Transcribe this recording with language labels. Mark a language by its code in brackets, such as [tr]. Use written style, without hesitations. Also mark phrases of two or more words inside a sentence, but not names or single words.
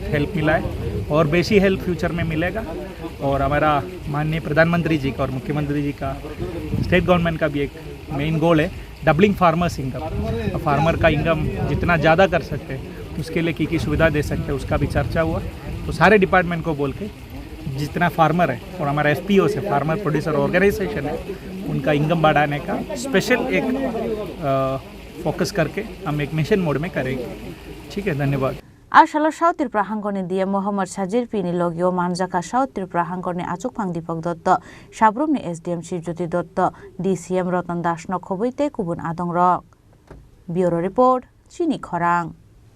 [hi] हेल्प मिला है और बेसी [en] help future [hi] में मिलेगा और हमारा माननीय प्रधानमंत्री जी का और मुख्यमंत्री जी का [en] state government [hi] का भी एक [en] main goal [hi] है [en] doubling farmers income farmer [hi] का इनकम जितना ज़्यादा कर सकते हैं उसके लिए की सुविधा दे सकते हैं उसका भी चर्चा हुआ तो सारे डिपार्टमेंट को बोल के जितना फार्मर है और हमारा एफपीओ से [en] farmer producer organisation [hi] है उनका इनकम बढ़ाने का स्पेशल एक फोकस करके हम एक [en] mission mode [hi] में करेंगे। ठीक है, धन्यवाद। [trp] Ashalo South Tripura Hangkoni dia Mohammad Sajid Pini Logyo Manjaka South Tripura Hangkoni Achokphang Deepak Dutta Shabrumni SDM Shivjyoti Dutta DCM Rotan Das no khoboi te kubun adongrok Bureau Report Chini Khorang